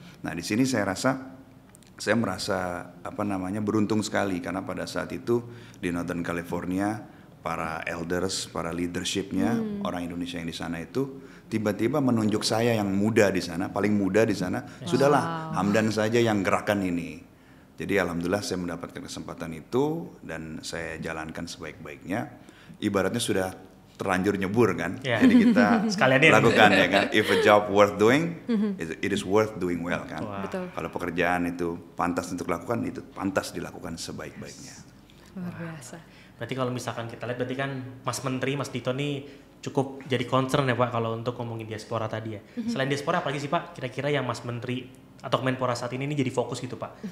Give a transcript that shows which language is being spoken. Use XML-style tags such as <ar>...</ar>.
<id>Nah, di sini saya merasa beruntung sekali karena pada saat itu di Northern California para elders, para leadershipnya orang Indonesia yang di sana itu tiba-tiba menunjuk saya yang muda di sana, paling muda di sana. Sudahlah, Hamdan saja yang gerakan ini. Jadi alhamdulillah saya mendapatkan kesempatan itu dan saya jalankan sebaik-baiknya. Ibaratnya sudah terlanjur nyebur kan, jadi kita lakukan ya kan.</id> <en>If a job worth doing, it is worth doing well kan.</en> <id>Kalau pekerjaan itu pantas untuk dilakukan, itu pantas dilakukan sebaik-baiknya. Luar biasa. Berarti kalau misalkan kita lihat, berarti kan Mas Menteri, Mas Dito nih cukup jadi concern ya Pak kalau untuk ngomongin diaspora tadi ya. Selain diaspora apalagi sih Pak kira-kira yang Mas Menteri atau Kemenpora saat ini jadi fokus gitu Pak?</id>